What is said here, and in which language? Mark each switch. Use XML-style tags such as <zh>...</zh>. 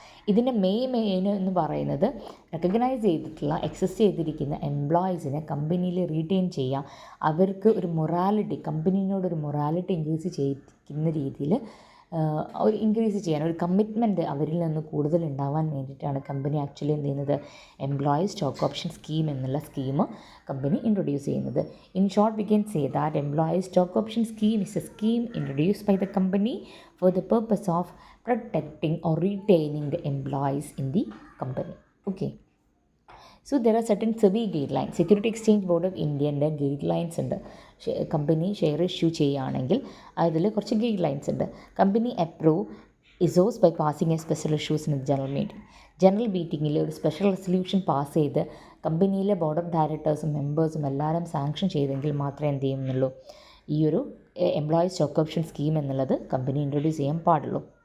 <ml>ഇതിൻ്റെ മെയിൻ എന്ന് പറയുന്നത് റെക്കഗ്നൈസ് ചെയ്തിട്ടുള്ള എക്സിസ്റ്റ് ചെയ്തിരിക്കുന്ന എംപ്ലോയീസിനെ കമ്പനിയിൽ റീറ്റെയിൻ ചെയ്യുക, അവർക്ക് ഒരു മൊറാലിറ്റി, കമ്പനീനോടൊരു മൊറാലിറ്റി ഇൻക്രീസ് ചെയ്യിക്കുന്ന രീതിയിൽ ഇൻക്രീസ് ചെയ്യാൻ ഒരു കമ്മിറ്റ്മെൻറ്റ് അവരിൽ നിന്ന് കൂടുതൽ ഉണ്ടാവാൻ വേണ്ടിയിട്ടാണ് കമ്പനി ആക്ച്വലി എന്ത് ചെയ്യുന്നത്, എംപ്ലോയി സ്റ്റോക്ക് ഓപ്ഷൻ സ്കീം എന്നുള്ള സ്കീം കമ്പനി ഇൻട്രൊഡ്യൂസ് ചെയ്യുന്നത്.</ml> <en>In short we can say that employee stock option scheme is a scheme introduced by the company for the purpose of protecting or retaining the employees in the company. Okay. So there are certain SEBI guidelines.</en> <ml>Security Exchange Board of Indiaൻ്റെ guidelines ഉണ്ട്. Company share issue ചെയ്യുകയാണെങ്കിൽ അതിൽ കുറച്ച് guidelines ഉണ്ട്.</ml> <en>Company approve ESOS by passing a special issues in general meeting.</en> <ml>General മീറ്റിങ്ങിൽ ഒരു special resolution pass ചെയ്ത് കമ്പനിയിലെ board of ഡയറക്ടേഴ്സും മെമ്പേഴ്സും എല്ലാവരും സാങ്ഷൻ ചെയ്തെങ്കിൽ മാത്രമേ എന്ത് ചെയ്യുന്നുള്ളൂ, ഈ ഒരു എംപ്ലോയി സ്റ്റോക്ക് ഓപ്ഷൻ സ്കീം എന്നുള്ളത് കമ്പനി ഇൻട്രൊഡ്യൂസ് ചെയ്യാൻ പാടുള്ളൂ.</ml>